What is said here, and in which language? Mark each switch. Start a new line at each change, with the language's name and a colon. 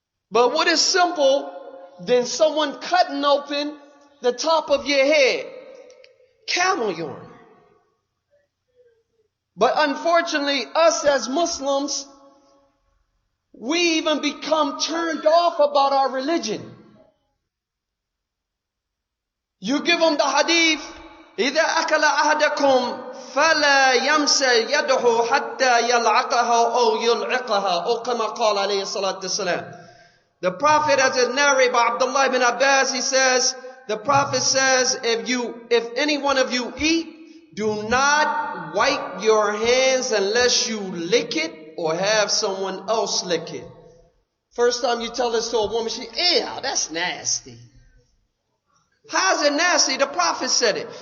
English: But what is simple than someone cutting open the top of your head? Camel urine. But unfortunately, us as Muslims, we even become turned off about our religion.
Arabic: You give them the hadith, إِذَا أَكَلَ أَحَدَكُمْ فَلَا يَمْسَ يَدْهُ حَتَّى يَلْعَقَهَا أَوْ يُلْعِقَهَا أو كما قال عليه الصلاة والسلام.
English: The Prophet, as is narrated by Abdullah ibn Abbas, he says, the Prophet says, if any one of you eat, do not wipe your hands unless you lick it or have someone else lick it. First time you tell this to a woman, she, ew, that's nasty. How's it nasty? The Prophet said it.